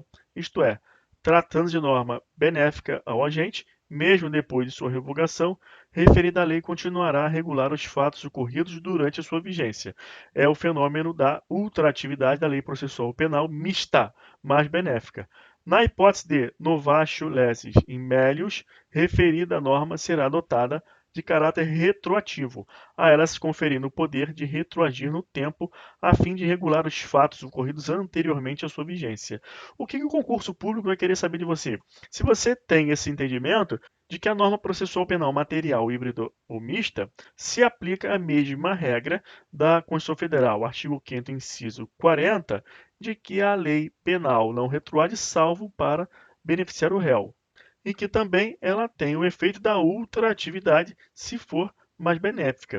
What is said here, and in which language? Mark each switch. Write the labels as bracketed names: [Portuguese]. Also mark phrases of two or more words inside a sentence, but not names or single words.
[Portuguese] Isto é, tratando de norma benéfica ao agente, mesmo depois de sua revogação, referida lei continuará a regular os fatos ocorridos durante a sua vigência. É o fenômeno da ultratividade da lei processual penal mista, mais benéfica. Na hipótese de [Latin] novatio lesis in melius, [Portuguese] referida norma será adotada de caráter retroativo, a ela se conferindo o poder de retroagir no tempo a fim de regular os fatos ocorridos anteriormente à sua vigência. O que o concurso público vai querer saber de você? Se você tem esse entendimento de que a norma processual penal material híbrido ou mista se aplica a mesma regra da Constituição Federal, artigo 5º, inciso 40, de que a lei penal não retroage salvo para beneficiar o réu, e que também ela tem o efeito da ultratividade se for mais benéfica.